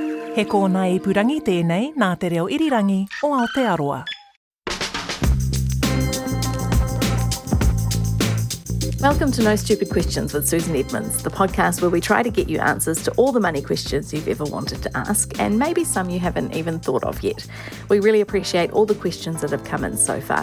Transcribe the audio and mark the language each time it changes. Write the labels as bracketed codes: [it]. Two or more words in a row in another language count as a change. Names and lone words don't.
[mi] He kōna ipurangi tēnei nā te reo irirangi o Aotearoa. [en] Welcome to No Stupid Questions with Susan Edmunds, the podcast where we try to get you answers to all the money questions you've ever wanted to ask, and maybe some you haven't even thought of yet. We really appreciate all the questions that have come in so far.